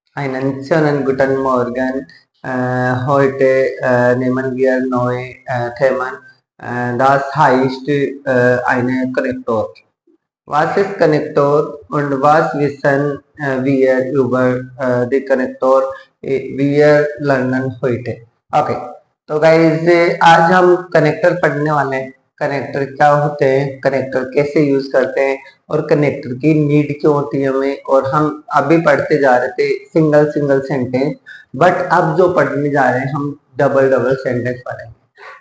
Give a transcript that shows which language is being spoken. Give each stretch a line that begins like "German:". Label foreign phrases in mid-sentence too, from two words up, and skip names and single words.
German: Einen schönen guten Morgen. Heute nehmen wir neue Themen. Das heißt eine Konnektor. Was ist Konnektor und was wissen wir über die Konnektor? Wir lernen heute.
Hindi: ओके, तो गाइस आज हम कनेक्टर पढ़ने वाले हैं। कनेक्टर क्या होते हैं, कनेक्टर कैसे यूज करते हैं और कनेक्टर की नीड क्यों होती है हमें। और हम अभी पढ़ते जा रहे थे
English: single single sentence,
Hindi: बट अब जो पढ़ने जा रहे हैं हम
English: double double sentence
Hindi: पढ़ेंगे।